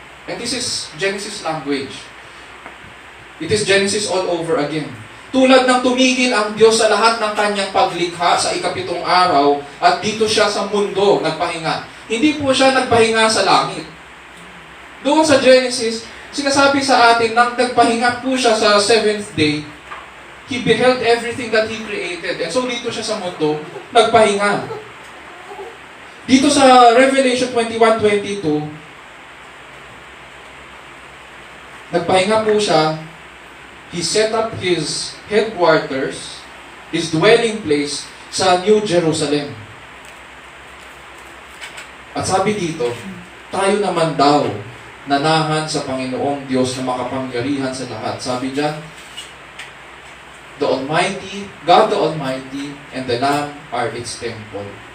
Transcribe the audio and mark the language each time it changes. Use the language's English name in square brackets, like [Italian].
[English] And this is Genesis language. It is Genesis all over again. [Filipino] Tulad ng tumigil ang Diyos sa lahat ng kanyang paglikha sa ikapitong araw at dito siya sa mundo nagpahinga. Hindi po siya nagpahinga sa langit. Doon sa Genesis, sinasabi sa atin nang nagpahinga po siya sa seventh day, [English] He beheld everything that He created. And so [Filipino] dito siya sa mundo, nagpahinga. Dito sa Revelation 21:22, nagpahinga po siya. [English] He set up His headquarters, His dwelling place sa New Jerusalem. [Filipino] At sabi dito, tayo naman daw nanahan sa Panginoong Diyos na makapangyarihan sa lahat. Sabi diyan, [English] the Almighty, God the Almighty, and the Lamb are its temple.